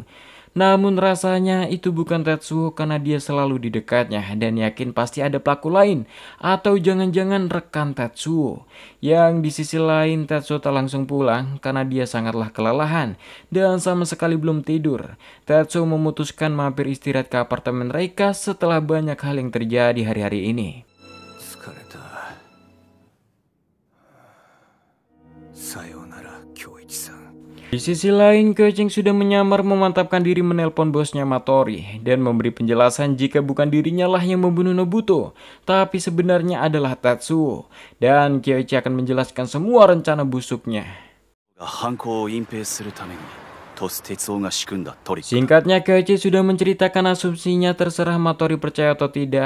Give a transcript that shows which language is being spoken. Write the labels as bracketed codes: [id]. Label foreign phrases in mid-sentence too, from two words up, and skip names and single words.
[id] Namun rasanya itu bukan Tetsuo karena dia selalu di dekatnya dan yakin pasti ada pelaku lain atau jangan-jangan rekan Tetsuo. Yang di sisi lain Tetsuo tak langsung pulang karena dia sangatlah kelelahan dan sama sekali belum tidur. Tetsuo memutuskan mampir istirahat ke apartemen Reika setelah banyak hal yang terjadi hari-hari ini. [ja] 疲れた。さようなら、京一さん。 [id] Di sisi lain, Kyoichi sudah menyamar memantapkan diri menelpon bosnya Matori dan memberi penjelasan jika bukan dirinya lah yang membunuh Nobuto, tapi sebenarnya adalah Tetsuo. Dan Kyoichi akan menjelaskan semua rencana busuknya. Singkatnya, Kyoichi sudah menceritakan asumsinya terserah Matori percaya atau tidak.